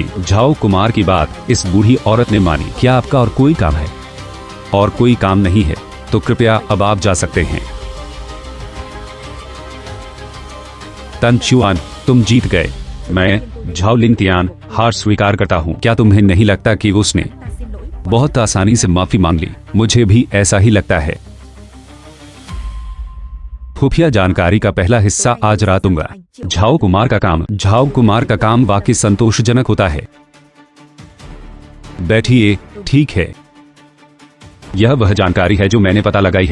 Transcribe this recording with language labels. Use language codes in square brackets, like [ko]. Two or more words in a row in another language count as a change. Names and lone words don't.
[hi] झाओ कुमार की बात इस बूढ़ी औरत ने मानी। क्या आपका और कोई काम है? और कोई काम नहीं है तो कृपया अब आप जा सकते हैं। तन चुआन, तुम जीत गए। मैं झाओ लिंगतियान हार स्वीकार करता हूँ। क्या तुम्हें नहीं लगता कि उसने [vi] Ta xin lỗi. [hi] बहुत आसानी से माफी मांग ली? मुझे भी ऐसा ही लगता है। खुफिया जानकारी का पहला हिस्सा आज रात दूंगा। झाओ कुमार का काम वाकई संतोषजनक होता है। बैठिए। ठीक है, यह वह जानकारी है जो मैंने पता लगाई है।